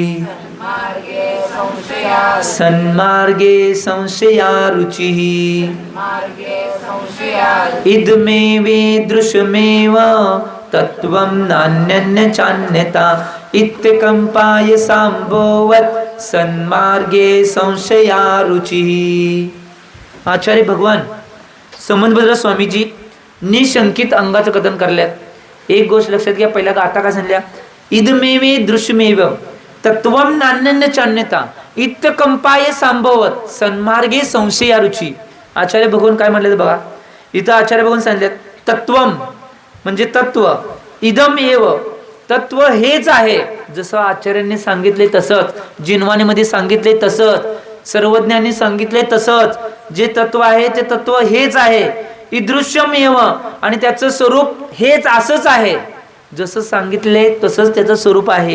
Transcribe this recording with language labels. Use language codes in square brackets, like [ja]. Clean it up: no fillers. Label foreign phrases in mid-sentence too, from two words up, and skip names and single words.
[sa] सन्मार्गे संशयारुचिः इदमेवेदृशमेव तत्त्वं नान्यन्यचान्यथा इत्यकम्पाय सांभोवत् सन्मार्गे संशयारुचिः। [mr] आचार्य भगवान समंतभद्र स्वामीजी निशंकित अंगाचं कथन करल्यात। एक गोष्ट लक्षात घ्या, पहिला गाथा का सांगल्या, [sa] इदमेवे दृश्यमेव तत्त्वं नान्यन्यचान्यथा इत्यकम्पाय सांभवत सन्मार्गे संशयारुची। [mr] आचार्य भगवान काय म्हणले बघा, इथं आचार्य भगवान सांगितले तत्त्वम म्हणजे तत्व, [sa] इदम एव [mr] तत्व हेच आहे, जसं आचार्यांनी सांगितले तसंच, जिनवाणीमध्ये सांगितले तसंच, सर्वज्ञांनी सांगितले तसंच, जे तत्व आहे ते तत्व हेच आहे, [sa] ईदृश्यम एव [mr] आणि त्याचं स्वरूप हेच असंच आहे, जसं सांगितले तसंच त्याचं स्वरूप आहे।